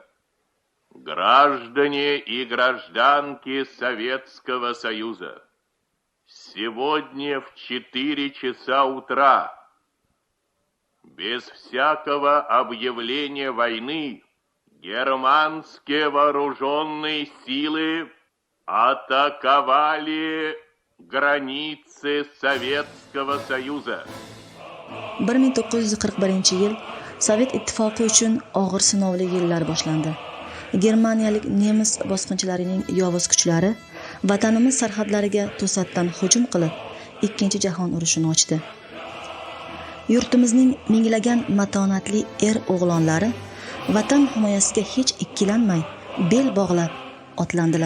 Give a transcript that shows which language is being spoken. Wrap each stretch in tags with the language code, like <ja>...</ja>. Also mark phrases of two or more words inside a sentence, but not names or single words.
<ru>Граждане и гражданки Советского Союза, сегодня в 4 часа утра, без всякого объявления войны, германские вооруженные силы атаковали границы Советского Союза.</ru> <uz>1941-yil Sovet ittifoqi uchun og'ir sinovli yillar boshlandi. Germaniyalik nemis bosqinchilarining yovuz kuchlari vatanimiz sarhadlariga to'satdan hujum qilib, Ikkinchi jahon urushini ochdi. Yurtimizning minglagan matonatli o'g'lonlari vatan himoyasiga hech ikkilanmay bel bog'lab otlandilar.</uz>